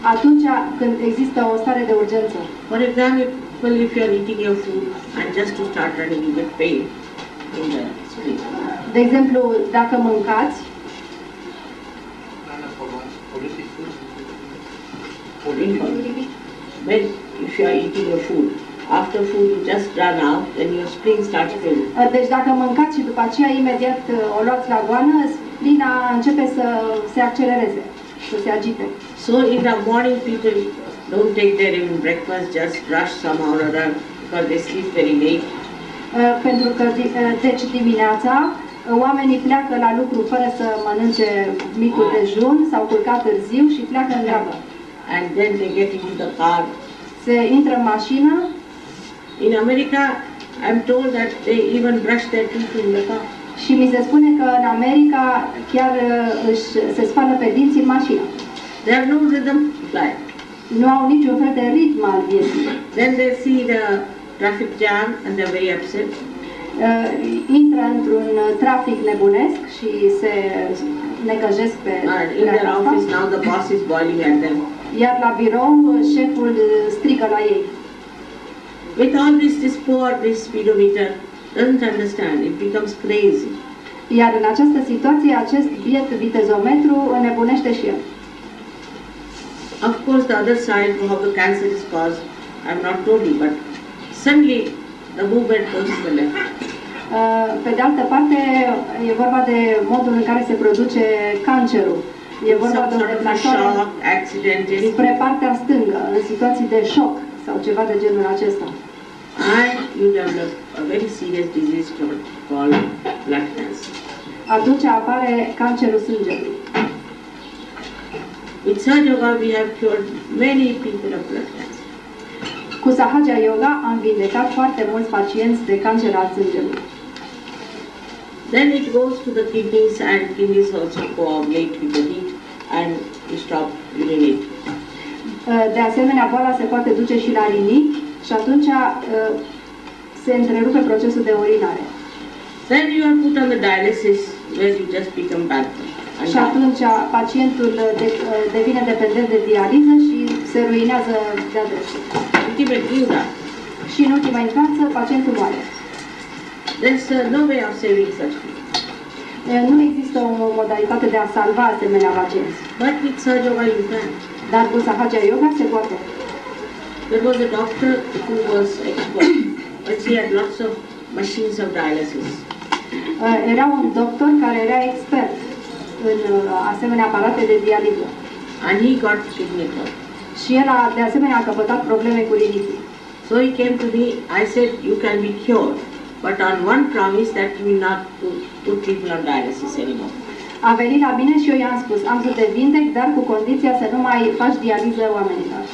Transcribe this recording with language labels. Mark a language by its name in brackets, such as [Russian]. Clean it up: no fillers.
[Romanian] Atunci când există o stare de urgență. [English] For example, if you are eating your food and just to start running, you get pain in the spleen. [Romanian] De exemplu, dacă mâncați, [English] When if you are eating your food, after food you just run out, then your spleen starts filling. [Romanian] deci dacă mâncați și după aceea imediat o luați la goană, splina începe să se accelereze, să se agite. [English] So in the morning people don't take their even breakfast, just rush somehow or other because they sleep very late. [Romanian] Pentru că deci dimineața oamenii pleacă la lucru fără să mănânce micul dejun, s-au culcat târziu și pleacă în grabă. [English] And then they get into the car. [Romanian] Se intră în mașină. [English] In America, I'm told that they even brush their teeth in the car. [Romanian] Și mi se spune că în America chiar se spală pe dinți în mașină. [English] They have no rhythm of life. [Romanian] Nu au niciun fel de ritm al vieții. [English] Then they see the traffic jam and they're very upset. [Romanian] Intră într-un trafic nebunesc și se necăjesc pe [English] And in their [Romanian] treaba [English] office [Romanian] asta. [English] now the boss is boiling at them. [Romanian] Iar la birou șeful strigă la ei. [English] With all this poor, this speedometer doesn't understand. It becomes crazy. [Romanian] Iar în această situație, acest biet vitezometru înnebunește și el. [English] Of course, the other side, how the cancer is caused, I'm not told you, but suddenly the movement goes to the left. [Romanian] Pe de altă parte, e vorba de modul în care se produce cancerul. E vorba [English] Some sort of a [Romanian] deplasare [English] shock, accident, [Romanian] spre partea stângă, în situații de șoc sau ceva de genul acesta. [English] and you develop a very serious disease called blood cancer. [Romanian] Atunci apare cancerul sângelui. [English] With Sahaja Yoga, we have cured many people of blood cancer. [Romanian] Cu Sahaja Yoga am vindecat foarte mulți pacienți de cancer al sângelui. [English] Then it goes to the kidneys, and kidneys also coagulate with the heat and you stop urinating. [Romanian] De asemenea, boala se poate duce și la rinichi și atunci se întrerupe procesul de urinare. [English] Then you are put on the dialysis where you just become bankrupt. And [Romanian] Și atunci pacientul devine dependent de dializă și se ruinează de-a dreptul. [English] ultimately you die. [Romanian] Și în ultima instanță, pacientul moare. [English] There's no way of saving such people. [Romanian] Nu există o modalitate de a salva asemenea pacienți. [English] But with Sahaja Yoga you can. [Romanian] Dar cu Sahaja Yoga se poate. [English] There was a doctor who was expert, but he had lots of machines of dialysis. [Romanian] Era un doctor care era expert în asemenea aparate de dializă. [English] And he got kidney problem. [Romanian] Și el a, de asemenea, a căpătat probleme cu rinichii. [English] So he came to me, I said, you can be cured, but on one promise that you will not put people on dialysis anymore. [Romanian] A venit la mine și eu i-am spus, am să te vindec, dar cu condiția să nu mai faci dializă oamenilor.